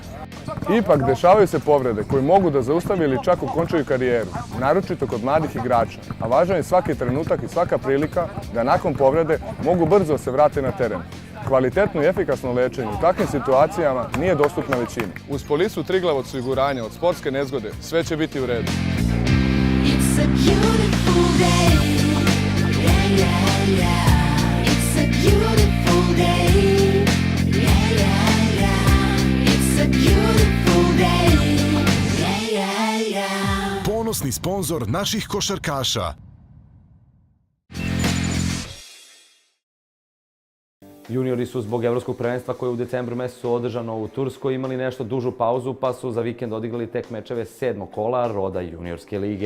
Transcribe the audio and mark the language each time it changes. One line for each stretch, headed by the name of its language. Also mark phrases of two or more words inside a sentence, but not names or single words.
Serbian: Ipak, dešavaju se povrede koje mogu da zaustave ili čak okončaju karijeru, naročito kod mladih igrača, a važan je svaki trenutak i svaka prilika da nakon povrede mogu brzo se vrate na teren. Kvalitetno i efikasno lečenje u takvim situacijama nije dostupna većini. Uz polisu Triglav osiguranja od sportske nezgode sve će biti u redu.
English: It's a beautiful day. Yeah, yeah, yeah. It's a beautiful day. Yeah, yeah, yeah. It's a beautiful day. Yeah, yeah, yeah.
Serbian: Ponosni sponzor naših košarkaša. Juniori su zbog evropskog prvenstva koje je u decembru mesecu održano u Turskoj imali nešto dužu pauzu, pa su za vikend odigrali tek mečeve 7. kola Roda juniorske lige.